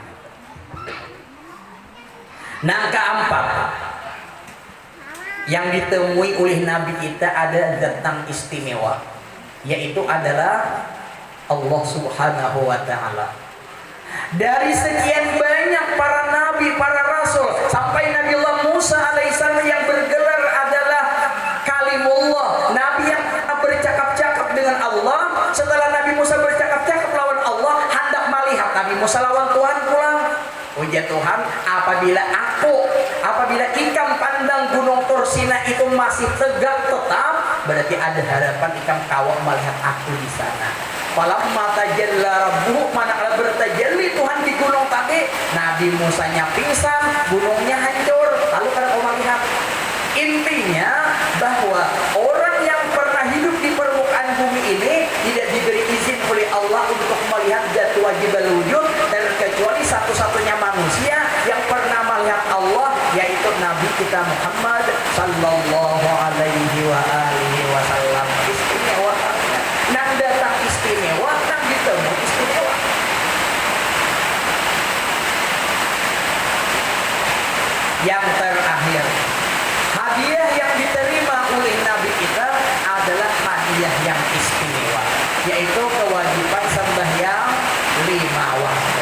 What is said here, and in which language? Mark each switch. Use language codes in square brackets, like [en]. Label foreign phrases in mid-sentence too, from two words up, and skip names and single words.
[id] nah keempat yang ditemui oleh Nabi kita ada datang istimewa yaitu adalah Allah [ar] سبحانه وتعالى. [id] Dari sekian banyak para nabi, para rasul, sampai Nabiullah Musa alaihissalam yang bergelar adalah kalimullah, nabi yang bercakap-cakap dengan Allah. [bjn] Setelah Nabi Musa bercakap-cakap lawan Allah, hendak melihat Nabi Musa lawan Tuhan pulang. Ujar Tuhan, apabila ikam pandang gunung Tursina itu masih tegak tetap, berarti ada harapan ikam kawal melihat aku di sana. [ar] فلما تجلى ربه [id] manakala bertajalli Tuhan di gunung tadi, Nabi Musanya pingsan, gunungnya hancur. Lalu kan kau melihat intinya bahwa orang yang pernah hidup di permukaan bumi ini tidak diberi izin oleh Allah untuk melihat zat [ar] واجب الوجود [id] dan kecuali satu-satunya manusia yang pernah melihat Allah yaitu Nabi kita Muhammad [ar] صلى الله عليه وعلى آله وسلم. [bjn] Istimewa nang datang istimewa nang ditemu istimewa. [id] Yang terakhir, hadiah yang diterima oleh Nabi kita adalah hadiah yang istimewa, yaitu kewajiban sembahyang 5 waktu.